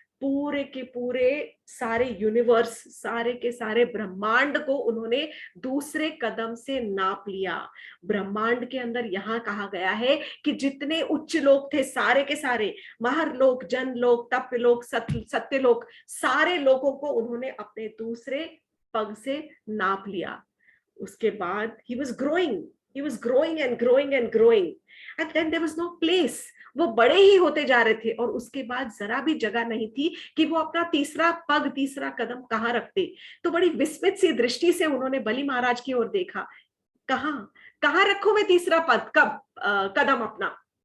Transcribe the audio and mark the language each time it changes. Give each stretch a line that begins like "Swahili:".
Hindi: पूरे के पूरे सारे यूनिवर्स, सारे के सारे ब्रह्मांड को उन्होंने दूसरे कदम से नाप लिया। ब्रह्मांड के अंदर यहाँ कहा गया है कि जितने उच्च लोक थे सारे के सारे, महरलोक, जनलोक, तपलोक, सत्यलोक, सारे लोगों को उन्होंने अपने दूसरे पग से नाप लिया। उसके बाद
English: he was growing and growing and growing and then there was no place।
Hindi: वो बड़े ही होते जा रहे थे और उसके बाद जरा भी जगह नहीं थी कि वो अपना तीसरा पग, तीसरा कदम कहाँ रखते। तो बड़ी विस्मित सी दृष्टि से उन्होंने बलि महाराज की ओर देखा, कहाँ कहाँ रखूं मैं तीसरा पद, कदम अपना।